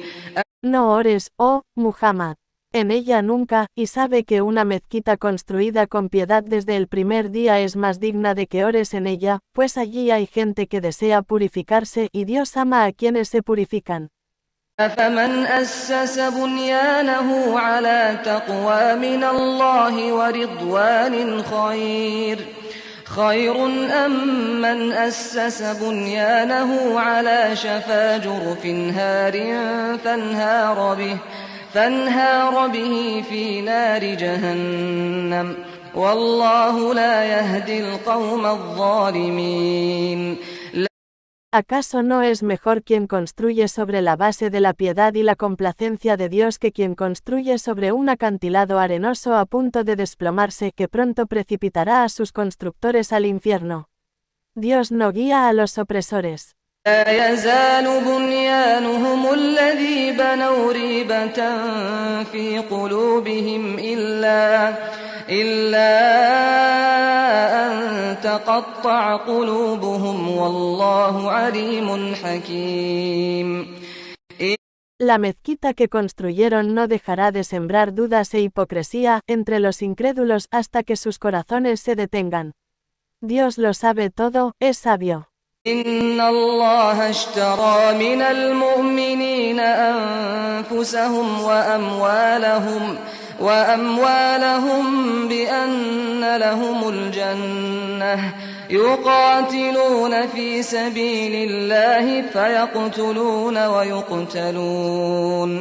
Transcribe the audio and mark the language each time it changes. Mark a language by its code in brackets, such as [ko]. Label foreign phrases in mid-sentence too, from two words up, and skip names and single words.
[es] No ores, oh, Muhammad, en ella nunca, y sabe que una mezquita construida con piedad desde el primer día es más digna de que ores en ella, pues allí hay gente que desea purificarse y Dios ama a quienes se purifican. [ar] أفمن أسس بنيانه على تقوى من الله ورضوان خير أم من أسس بنيانه على شفا جرف هار فانهار به في نار جهنم والله لا يهدي القوم الظالمين. [es] ¿Acaso no es mejor quien construye sobre la base de la piedad y la complacencia de Dios que quien construye sobre un acantilado arenoso a punto de desplomarse que pronto precipitará a sus constructores al infierno? Dios no guía a los opresores. [ar] لا يزال بنيانهم الذي بنوا ريبة في قلوبهم إلا أن فتقطع قلوبهم والله عليم حكيم. [es] La mezquita que construyeron no dejará de sembrar dudas e hipocresía entre los incrédulos hasta que sus corazones se detengan. Dios lo sabe todo, es sabio. [ar] إن الله اشترى من المؤمنين أنفسهم وأموالهم بأن لهم الجنة يقاتلون في سبيل الله فيقتلون ويقتلون